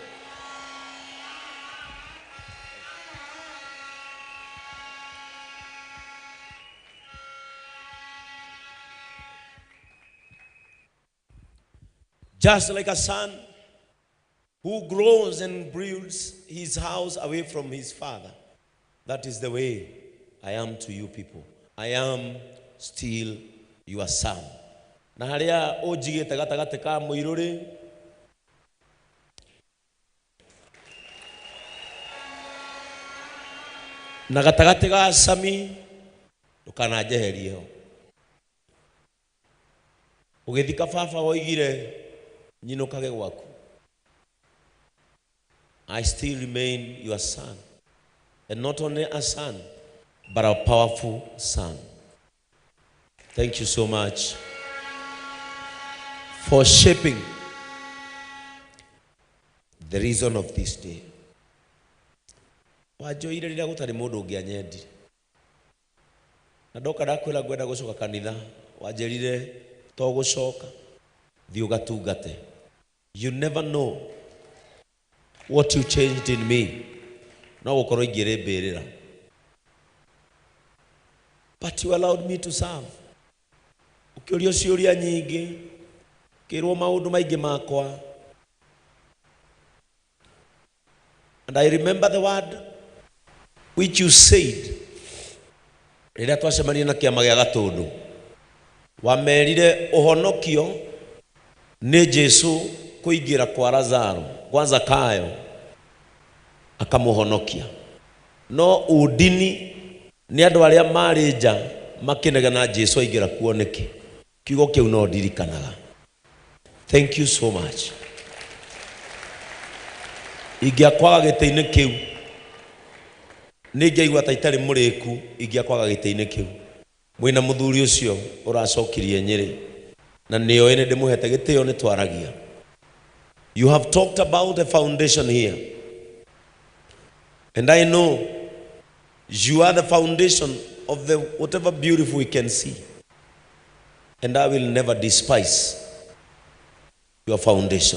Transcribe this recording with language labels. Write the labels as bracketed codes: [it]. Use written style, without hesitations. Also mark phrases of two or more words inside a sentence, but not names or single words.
[en] Just like a son who grows and builds his house away from his father, that is the way I am to you people. I am still your son. [ki] Na haria ojigite gatagate ka muiruri na gatagate ga Sami ndukanajeherie ho ugithika baba oigire nyinukage gwaku. [en] I still remain your son, and not only a son but a powerful son. Thank you so much for shaping the reason of this day. [ki] Wajoire rira gutari mundu ungianyendire. Na ndoka ndakwira ngwenda gucoka kanitha, wanjerire to gucoka thi ugatungate. [en] You never know what you changed in me. [ki] No gukorwo ingirembirira. [en] But you allowed me to serve. [ki] Ukiurio ciuria nyingi, kirwo maundu maingi makwa. [en] And I remember the word which you said. [ki] Rĩrĩa twacemania na kĩama gĩa Gatũndũ, wamerire ũhonokio nĩ Jesu kũingĩra kwa Lazaro, kwa Zakayo, akamũhonokia. No udini nĩ andũ arĩa marĩ nja makĩnegena Jesu aingĩra kuo nĩkĩ. Kiugo kĩu no ndirikanaga. [en] Thank you so much. [ki] Ingĩakwaga gĩtĩ-inĩ kĩu, nĩngĩaigua ta itarĩ mũrĩku ingĩakwaga gĩtĩ-inĩ kĩu. Mwĩna mũthuri ũcio ũracokirie Nyĩrĩ, na nĩoĩ nĩ ndĩmũhete gĩtĩo nĩ twaragia. [en] You have talked about the foundation here, and I know you are the foundation of the whatever beautiful we can see, and I will never despise your foundation.